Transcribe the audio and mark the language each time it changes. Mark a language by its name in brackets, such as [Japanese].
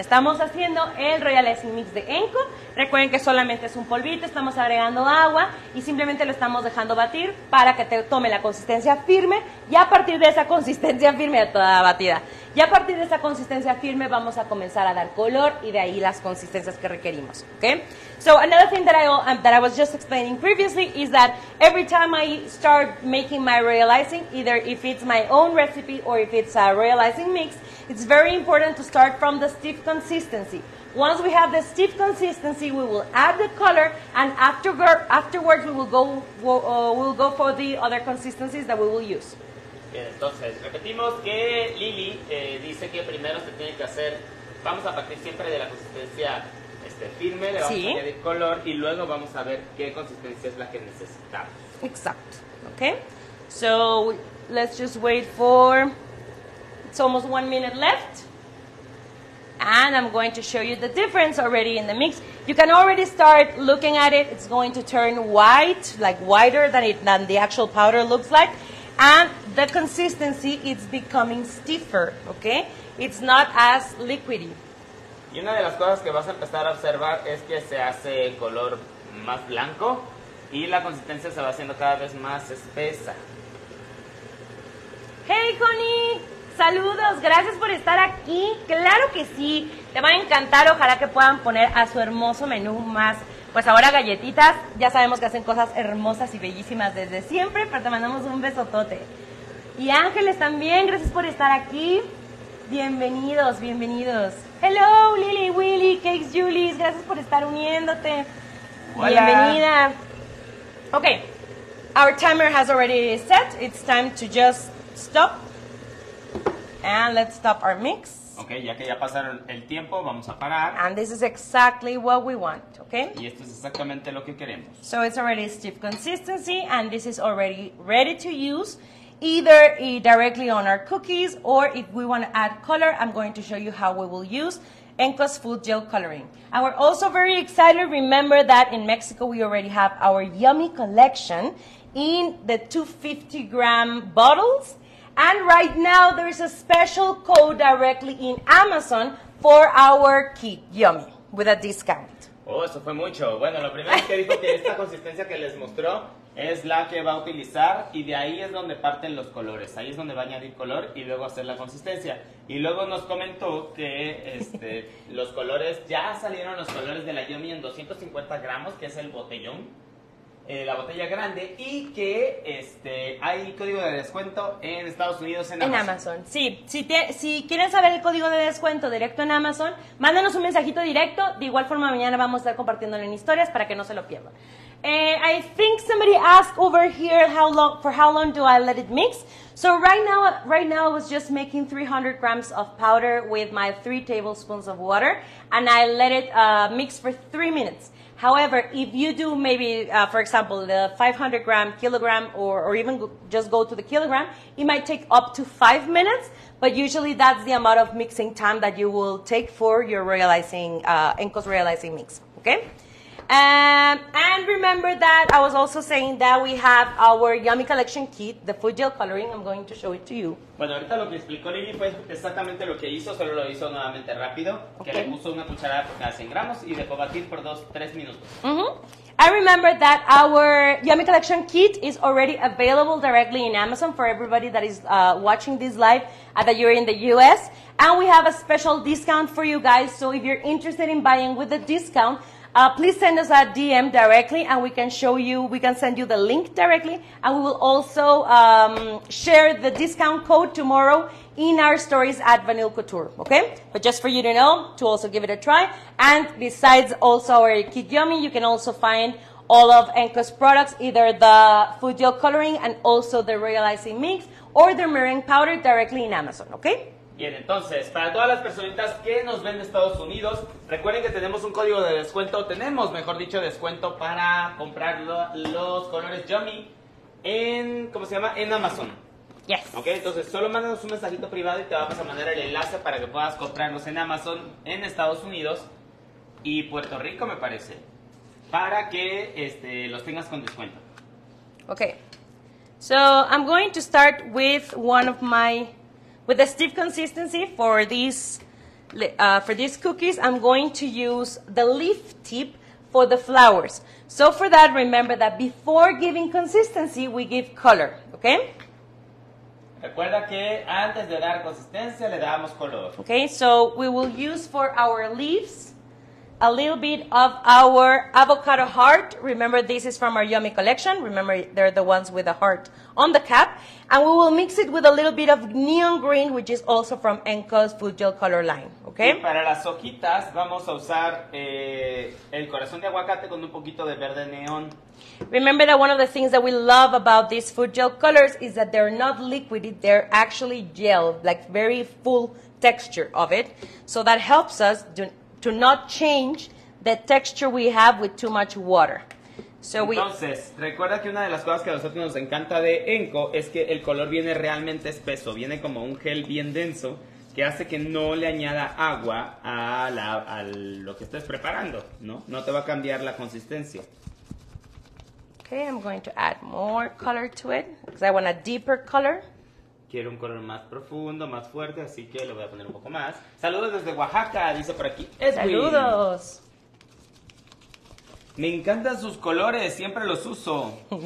[Spanish] Estamos haciendo el Royal Icing Mix de Enco, recuerden que solamente es un polvito, estamos agregando agua, y simplemente lo estamos dejando batir para que te tome la consistencia firme, y a partir de esa consistencia firme, toda batida, y a partir de esa consistencia firme vamos a comenzar a dar color y de ahí las consistencias que requerimos, okay? [English] So another thing that I was just explaining previously is that every time I start making my royal icing, either if it's my own recipe or if it's a royal icing mix, it's very important to start from the stiff consistency. Once we have the stiff consistency, we will add the color, and afterwards we will go for the other consistencies that we will use. [Spanish] Bien, entonces, repetimos que Lili dice que primero se tiene que hacer, vamos a partir siempre de la consistencia firme, le vamos Sí. a añadir color y luego vamos a ver qué consistencia es la que necesitamos. [English] Exact. Okay? So let's just wait for, it's almost 1 minute left. And I'm going to show you the difference already in the mix. You can already start looking at it. It's going to turn white, like whiter than the actual powder looks like. And the consistency is becoming stiffer, okay? It's not as liquidy. [Spanish] Y una de las cosas que vas a empezar a observar es que se hace color más blanco y la consistencia se va haciendo cada vez más espesa. Hey, Connie, saludos, gracias por estar aquí. Claro que sí, te va a encantar. Ojalá que puedan poner a su hermoso menú más. Pues ahora galletitas, ya sabemos que hacen cosas hermosas y bellísimas desde siempre, pero te mandamos un besotote. Y Ángeles también, gracias por estar aquí. Bienvenidos, bienvenidos. [English] Hello, [Spanish] Lily, Willy, Cakes, Julies, gracias por estar uniéndote. Hola. Bienvenida. [English] Okay, our timer has already set. It's time to just stop. And let's stop our mix. [Spanish] Ok, ya que ya pasaron el tiempo, vamos a parar. [English] And this is exactly what we want, okay? [Spanish] Y esto es exactamente lo que queremos. [English] So it's already stiff consistency, and this is already ready to use, either directly on our cookies, or if we want to add color, I'm going to show you how we will use Enco's Food Gel Coloring. And we're also very excited. Remember that in Mexico, we already have our yummy collection in the 250-gram bottles. And right now, there's a special code directly in Amazon for our kit, Yummy, with a discount. [Spanish] Oh, eso fue mucho. Bueno, lo primero es que dijo que esta consistencia que les mostró es la que va a utilizar y de ahí es donde parten los colores. Ahí es donde va a añadir color y luego hacer la consistencia. Y luego nos comentó que los colores, ya salieron los colores de la Yummy en 250 gramos, que es el botellón. La botella grande y que hay código de descuento en Estados Unidos en Amazon. En Amazon, sí. Si quieren saber el código de descuento directo en Amazon, mándenos un mensajito directo. De igual forma, mañana vamos a estar compartiéndolo en historias para que no se lo pierdan. [English] I think somebody asked over here for how long do I let it mix. So right now I was just making 300 grams of powder with my 3 tablespoons of water, and I let it mix for 3 minutes. However, if you do maybe, for example, the 500 gram, kilogram, or even just go to the kilogram, it might take up to 5 minutes, but usually that's the amount of mixing time that you will take for your royal icing, Enco's royal icing mix, okay? And remember that I was also saying that we have our Yummy Collection Kit, the food gel coloring. I'm going to show it to you. [Spanish] Bueno, ahorita lo que explicó Lili fue exactamente lo que hizo, solo lo hizo nuevamente rápido, que le puso una cucharada por cada 100 gramos y dejó batir por 2-3 minutos. [English] I remember that our Yummy Collection Kit is already available directly in Amazon for everybody that is watching this live that you're in the US. And we have a special discount for you guys. So if you're interested in buying with the discount, please send us a DM directly and we can send you the link directly, and we will also share the discount code tomorrow in our stories at Vanille Couture, okay? But just for you to know, to also give it a try. And besides also our Kit Yummy, you can also find all of Enco's products, either the food gel coloring and also the royal icing mix or the meringue powder directly in Amazon, okay? [Spanish] Bien, entonces, para todas las personitas que nos ven de Estados Unidos, recuerden que tenemos un código de descuento, mejor dicho, descuento para comprar los colores Yummy en, ¿cómo se llama? En Amazon. [English] Yes. [Spanish] Ok, entonces solo mándanos un mensajito privado y te vamos a mandar el enlace para que puedas comprarlos en Amazon en Estados Unidos y Puerto Rico, me parece, para que los tengas con descuento. [English] Okay, so I'm going to start with with a stiff consistency for these cookies. I'm going to use the leaf tip for the flowers. So for that, remember that before giving consistency, we give color, okay? [Spanish] Recuerda que antes de dar consistencia le damos color. [English] Okay, so we will use for our leaves a little bit of our avocado heart. Remember, this is from our Yummy collection. Remember, they're the ones with the heart on the cap. And we will mix it with a little bit of neon green, which is also from Enco's Food Gel Color line. Okay? [Spanish] Y para las hojitas vamos a usar el corazón de aguacate con un poquito de verde neón. [English] Remember that one of the things that we love about these food gel colors is that they're not liquidy, they're actually gel, like very full texture of it. So that helps us to not change the texture we have with too much water. So [Spanish] entonces, recuerda que una de las cosas que a nosotros nos encanta de Enco es que el color viene realmente espeso, viene como un gel bien denso que hace que no le añada agua a lo que estés preparando, ¿no? No te va a cambiar la consistencia. [English] Okay, I'm going to add more color to it because I want a deeper color. [Spanish] Quiero un color más profundo, más fuerte, así que le voy a poner un poco más. Saludos desde Oaxaca, dice por aquí. Saludos. Me encantan sus colores, siempre los uso.